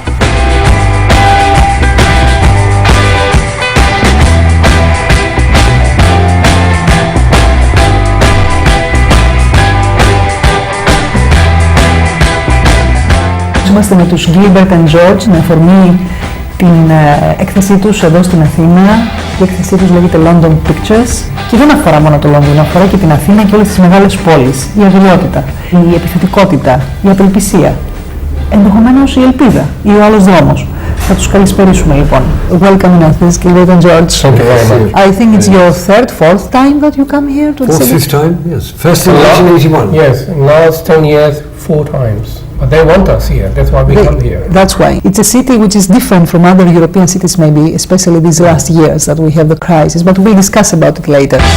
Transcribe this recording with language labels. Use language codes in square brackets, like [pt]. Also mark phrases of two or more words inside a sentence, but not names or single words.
[el] Είμαστε με τους Gilbert George με αφορμή την έκθεσή τους εδώ στην Αθήνα. Η έκθεσή τους λέγεται London Pictures και δεν αφορά μόνο το Λονδίνο, αφορά και την Αθήνα και όλες τις μεγάλες πόλεις. Η αγριότητα, η επιθετικότητα, η απελπισία, ενδεχομένως η ελπίδα ή ο άλλος δρόμος. Θα τους καλησπερίσουμε λοιπόν. [en] Welcome in Athens, Gilbert George. Thank you very much. I think it's your third, fourth time that you come here to the city. Fifth time, yes. First in 1981. Yes, last 10 years, 4 times. But they want us here, that's why we come here. That's why. It's a city which is different from other European cities maybe, especially these last years that we have the crisis, but we'll discuss about it later.